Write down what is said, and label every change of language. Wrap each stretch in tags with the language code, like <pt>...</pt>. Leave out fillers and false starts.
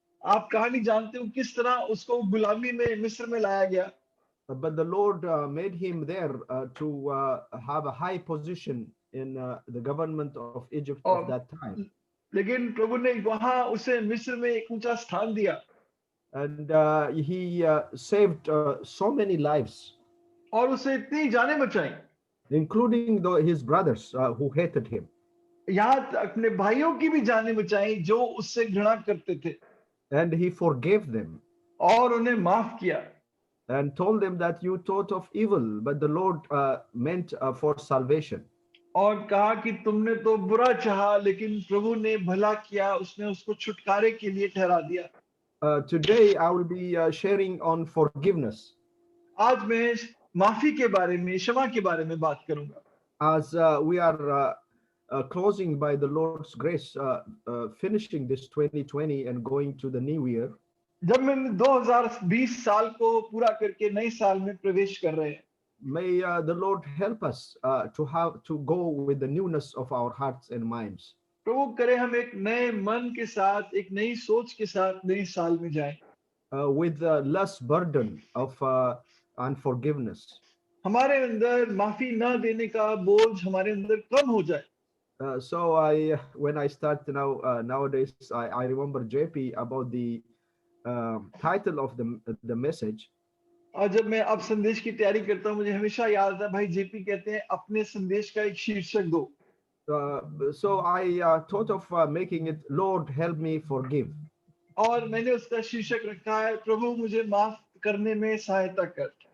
<hi>आप कहानी जानते हो किस तरह उसको गुलामी में मिस्र में लाया गया।</hi> <en>But the Lord made him there to have a high position in the government of Egypt of</en> <hi>और</hi> <en>that time.</en> <hi>लेकिन प्रभु ने वहां उसे मिस्र में एक ऊंचा स्थान दिया</hi> <en>And he saved so many lives,</en> <hi>और उसे इतनी जानें बचाई,</hi> <en>including his brothers who hated him.</en> <hi>यहाँ तक अपने भाइयों की भी जानें बचाई जो उससे घृणा करते थे</hi> <en>And he forgave them</en> <hi>और उन्हें माफ किया</hi> <en>and told them that you thought of evil, but the Lord meant for salvation.</en> <hi>और कहा कि तुमने तो बुरा चाहा लेकिन प्रभु ने भला किया, उसने उसको छुटकारे के लिए ठहरा दिया।</hi> <en>Today, I will be sharing on forgiveness.</en> <hi>आज मैं माफी के बारे में, क्षमा के बारे में बात करूंगा।</hi> <en>As we are closing by the Lord's grace, finishing this 2020 and going to the new year,</en> <hi>जब मैं 2020 साल को पूरा करके नए साल में प्रवेश कर रहे हैं,</hi> <en>may the Lord help us to go with the newness of our hearts and minds.</en> <hi>प्रभु करे हम एक नए मन के साथ, एक नई सोच के साथ नए साल में जाएं,</hi> <en>with less burden of unforgiveness.</en> <hi>हमारे अंदर माफी ना देने का बोझ हमारे अंदर कम हो जाए।</hi> <en>So when I start now nowadays, I remember JP about the title of the message.</en> <hi>और जब मैं अब संदेश की तैयारी करता हूँ मुझे हमेशा याद आता है भाई जेपी कहते हैं अपने संदेश का एक शीर्षक दो।</hi> <en>So I thought of making it Lord help me forgive.</en> <hi>और मैंने उसका शीर्षक रखा है प्रभु मुझे माफ करने में सहायता कर।</hi>